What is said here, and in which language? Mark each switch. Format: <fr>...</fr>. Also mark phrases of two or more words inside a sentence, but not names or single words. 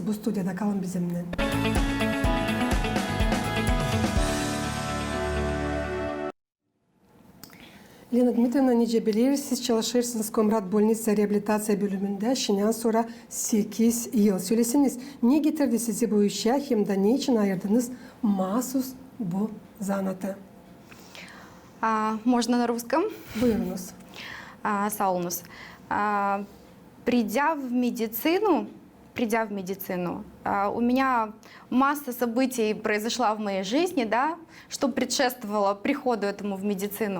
<gag>Bu stüdyoda kalın bizimle. Lena Dmitrievna, nice bilir, siz çalışırsınız Komrat Bolnitsa Rehabilitasya Bölümünde. Şimdiden sonra 8 yıl. Söylesiniz, ne getirdi sizi bu işe, hem de ne için ayırdınız mahsus bu zanata?</gag> <ru>Можно на русском?</ru> <gag>Buyurunuz. Саунус.</gag> <ru>Придя в медицину, у меня масса событий произошла в моей жизни, да, что предшествовало приходу этому в медицину.</ru>